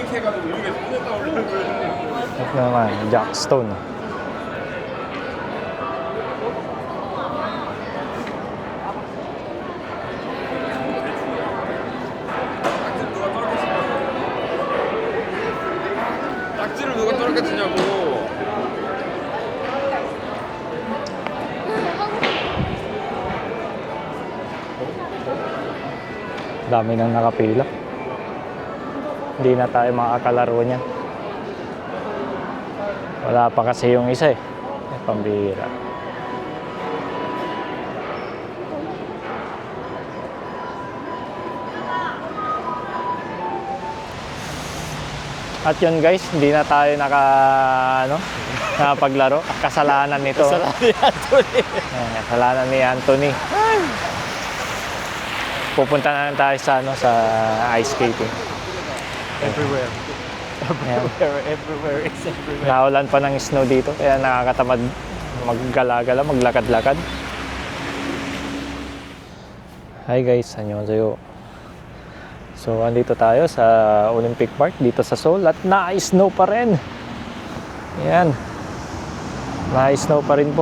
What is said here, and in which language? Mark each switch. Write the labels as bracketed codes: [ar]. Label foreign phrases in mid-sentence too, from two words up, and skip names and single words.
[tl] At naman, Jackstone. [ko] 딱지를 누가 떨어뜨리냐고. [tl] Dami nang nakapila. Hindi na tayo makakalaro niyan. Wala pa kasi yung isa eh. Pambihira. At yun guys, hindi na tayo nakapaglaro. Kasalanan nito. Kasalanan ni Anthony. Kasalanan ni Anthony. Pupunta na lang tayo sa ice skating. Everywhere. Ayan. [en] Everywhere is everywhere. [tl] Naulan pa ng snow dito, kaya nakakatamad maggala-gala, maglakad-lakad. [en] Hi guys, annyeonghaseyo. [tl] So, andito tayo sa Olympic Park, dito sa Seoul, at na-snow pa rin. Ayan. Na-snow pa rin po.